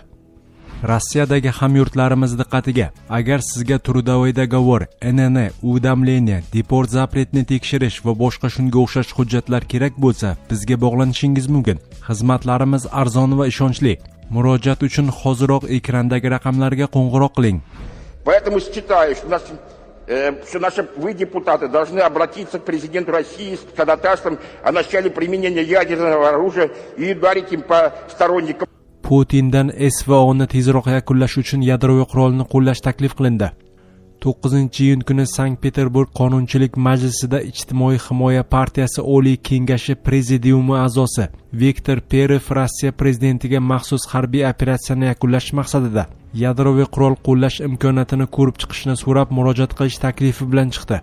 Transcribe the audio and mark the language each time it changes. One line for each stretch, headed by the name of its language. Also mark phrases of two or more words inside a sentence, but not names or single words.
Uzbek: Rossiyadagi hamyurtlarimiz diqqatiga, agar sizga
Russian: трудовой договор,
Uzbek: NN, уведомление, deport запретni tekshirish va boshqa shunga o'xshash hujjatlar kerak bo'lsa, bizga bog'lanishingiz mumkin. Xizmatlarimiz arzon va ishonchli. Murojaat uchun hoziroq ekrandagi raqamlarga qo'ng'iroq qiling.
Russian: Поэтому считаю, что вы, депутаты, должны обратиться к президенту России с ходатайством о начале применения ядерного оружия и ударить им по сторонникам.
Uzbek: Putindan SVOni tezroq yakunlash uchun yadroviy qurolni qo'llash taklif qilindi. 9-iyun kuni Sankt-Peterburg Qonunchilik majlisida Ijtimoiy himoya partiyasi Oliy kengashi prezidiumi a'zosi Viktor Perev Rossiya prezidentiga maxsus harbiy operatsiyani yakunlash maqsadida yadroviy qurol qo'llash imkoniyatini ko'rib chiqishni so'rab murojaat qilish taklifi bilan chiqdi.